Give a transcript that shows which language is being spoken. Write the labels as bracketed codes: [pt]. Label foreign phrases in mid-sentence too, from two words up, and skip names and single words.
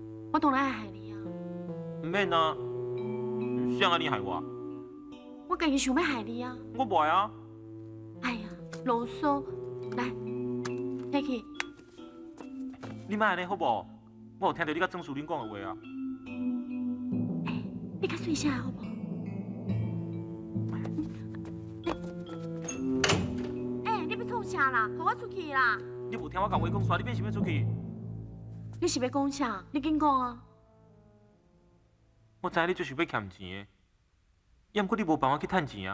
[nan] 唔免啊， 谁安尼害我？我家己想要害你啊！我袂啊！哎呀，啰嗦！来，摕去。你莫安尼好无？我有听到你甲曾淑玲讲的话啊。你较细声好无？你要创啥啦？互我出去啦！你无听我甲话讲煞，你变想要出去？你是要讲啥？你紧讲啊！我知影你就是要欠钱的，也毋过你无办法去趁钱啊。